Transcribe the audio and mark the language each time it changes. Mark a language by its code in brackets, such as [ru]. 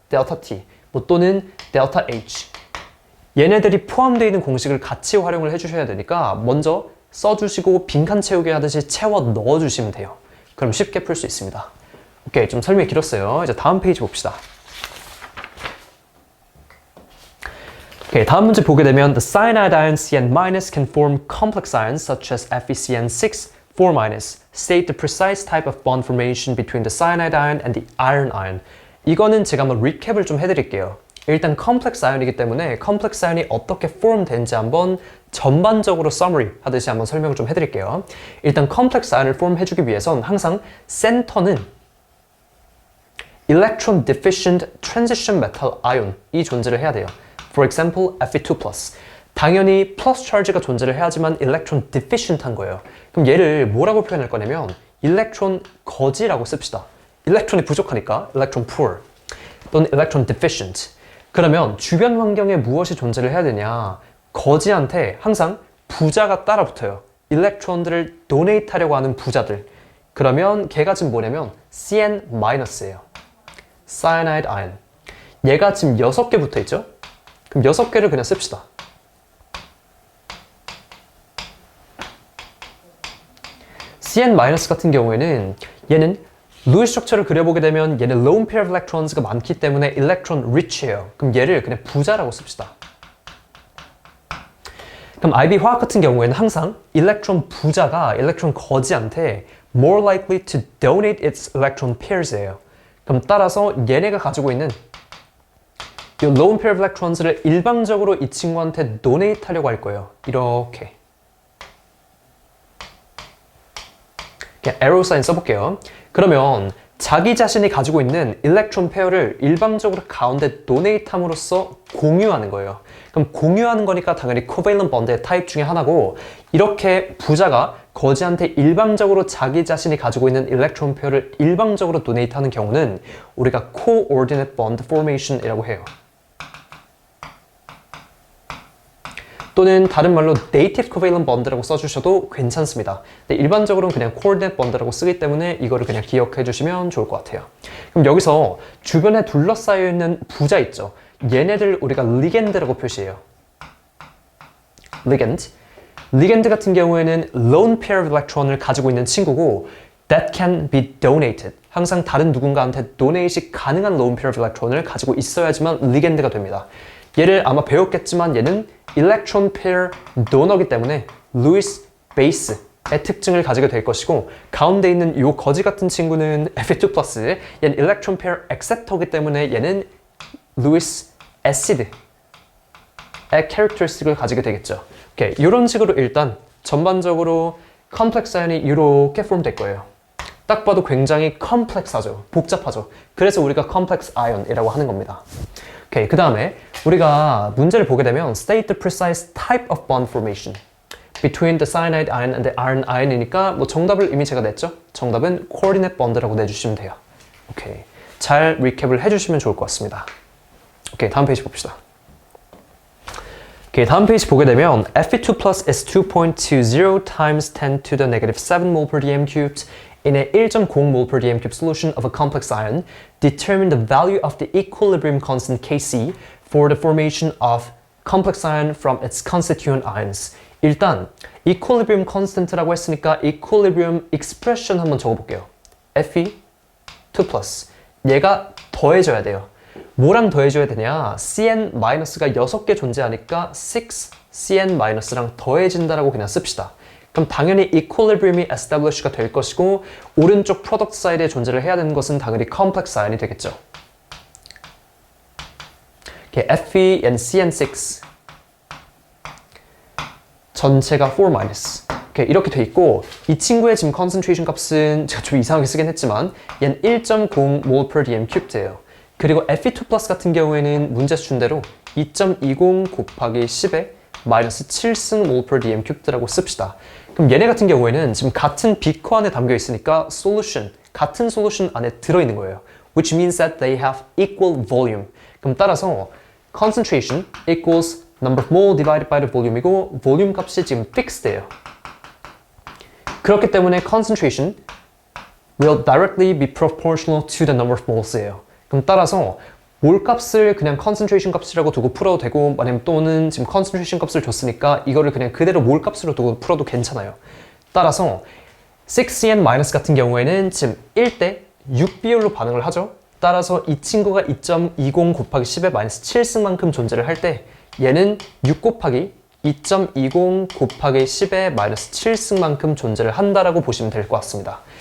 [ko] 델타 T 뭐 또는 델타 H 얘네들이 포함되어 있는 공식을 같이 활용을 해주셔야 되니까 먼저 써주시고 빈칸 채우기 하듯이 채워 넣어주시면 돼요. 그럼 쉽게 풀 수 있습니다. 오케이, 좀 설명이 길었어요. 이제 다음 페이지 봅시다. 오케이, 다음 문제 보게 되면 [en] The cyanide ion CN- can form complex ions such as FeCN6 4-. State the precise type of bond formation between the cyanide ion and the iron ion. [ko] 이거는 제가 한번 리캡을 좀 해드릴게요. 일단 컴플렉스 아이언이기 때문에 컴플렉스 아이언이 어떻게 폼 되는지 한번 전반적으로 서머리 하듯이 한번 설명을 좀 해드릴게요. 일단 컴플렉스 아이언을 폼 해주기 위해선 항상 센터는 electron deficient transition metal ion 이 존재를 해야 돼요. [en] For example, Fe2+. [ko] 당연히 플러스 차지가 존재를 해야지만 electron deficient 한 거예요. 그럼 얘를 뭐라고 표현할 거냐면 electron 거지라고 씁시다. 일렉트론이 부족하니까 electron poor 또는 electron deficient. 그러면 주변 환경에 무엇이 존재를 해야 되냐? 거지한테 항상 부자가 따라 붙어요. 일렉트론들을 도네이트 하려고 하는 부자들. 그러면 걔가 지금 뭐냐면 CN-예요. Cyanide ion. 얘가 지금 6개 붙어 있죠? 그럼 6개를 그냥 씁시다. CN- 같은 경우에는 얘는 루이스 스트럭처를 그려보게 되면 얘는 lone pair of electrons가 많기 때문에 electron rich예요. 그럼 얘를 그냥 부자라고 씁시다. 그럼 IB 화학 같은 경우에는 항상 electron 부자가 electron 거지한테 [en] more likely to donate its electron pairs [ko] 예요. 그럼 따라서 얘네가 가지고 있는 이 lone pair of electrons를 일방적으로 이 친구한테 donate 하려고 할 거예요. 이렇게. 그냥 arrow sign 써볼게요. 그러면 자기 자신이 가지고 있는 일렉트론 페어를 일방적으로 가운데 도네이트 함으로써 공유하는 거예요. 그럼 공유하는 거니까 당연히 코밸런트 번드의 타입 중에 하나고 이렇게 부자가 거지한테 일방적으로 자기 자신이 가지고 있는 일렉트론 페어를 일방적으로 도네이트 하는 경우는 우리가 coordinate bond formation이라고 해요. 또는 다른 말로 native covalent bond라고 써주셔도 괜찮습니다. 근데 일반적으로는 그냥 coordinate bond라고 쓰기 때문에 이거를 그냥 기억해 주시면 좋을 것 같아요. 그럼 여기서 주변에 둘러싸여 있는 부자 있죠? 얘네들 우리가 ligend라고 표시해요. ligend 같은 경우에는 lone pair of electron을 가지고 있는 친구고 [en] that can be donated. [ko] 항상 다른 누군가한테 donate이 가능한 lone pair of electron을 가지고 있어야지만 ligend가 됩니다. 얘를 아마 배웠겠지만 얘는 electron pair donor이기 때문에 Lewis base의 특징을 가지게 될 것이고 가운데 있는 이 거지 같은 친구는 Fe2+, 얘는 electron pair acceptor이기 때문에 얘는 Lewis acid의 characteristic을 가지게 되겠죠. 오케이, 이런 식으로 일단 전반적으로 컴플렉스 아연이 이렇게 폼 될 거예요. 딱 봐도 굉장히 컴플렉스하죠. 복잡하죠. 그래서 우리가 컴플렉스 아연이라고 하는 겁니다. 오케이, 그 다음에 우리가 문제를 보게 되면 [en] state the precise type of bond formation between the cyanide ion and the iron ion이니까 [ko] 뭐 정답을 이미 제가 냈죠? 정답은 coordinate bond라고 내주시면 돼요. 오케이, 잘 리캡을 해주시면 좋을 것 같습니다. 오케이, 다음 페이지 봅시다. 오케이, 다음 페이지 보게 되면 [en] Fe2 plus is 2.20 times 10 to the negative 7 mole per dm cubed in a 1.0 mole per dm cube solution of a complex ion. Determine the value of the equilibrium constant Kc for the formation of complex ion from its constituent ions. [ko] 일단 equilibrium constant라고 했으니까 equilibrium expression 한번 적어볼게요. Fe2 plus 얘가 더해져야 돼요. 뭐랑 더해줘야 되냐? CN-가 6개 존재하니까 6CN-랑 더해진다라고 그냥 씁시다. 그럼 당연히 equilibrium이 establish가 될 것이고 오른쪽 product side에 존재를 해야 되는 것은 당연히 complex iron이 되겠죠. Fe and CN6 전체가 4-. 이렇게 돼 있고 이 친구의 지금 concentration 값은 제가 좀 이상하게 쓰긴 했지만 얘는 1.0 mol per dm cube드예요. 그리고 Fe2 플러스 같은 경우에는 문제에서 준 대로 2.20 곱하기 10에 마이너스 7승 mol per dm cube드라고 씁시다. 그럼 얘네 같은 경우에는 지금 같은 비커 안에 담겨 있으니까 solution, 같은 솔루션 안에 들어있는 거예요. [en] Which means that they have equal volume. [ko] 그럼 따라서 [en] concentration equals number of mole divided by the volume이고 volume 값이 지금 fixed예요. [ko] 그렇기 때문에 [en] concentration will directly be proportional to the number of moles예요. [ko] 그럼 따라서 몰 값을 그냥 concentration 값이라고 두고 풀어도 되고 아니면 또는 지금 concentration 값을 줬으니까 이거를 그냥 그대로 몰 값으로 두고 풀어도 괜찮아요. 따라서 6CN- 같은 경우에는 지금 1대 6 비율로 반응을 하죠. 따라서 이 친구가 2.20 곱하기 10의 마이너스 7승만큼 존재를 할 때 얘는 6 곱하기 2.20 곱하기 10의 마이너스 7승만큼 존재를 한다라고 보시면 될 것 같습니다.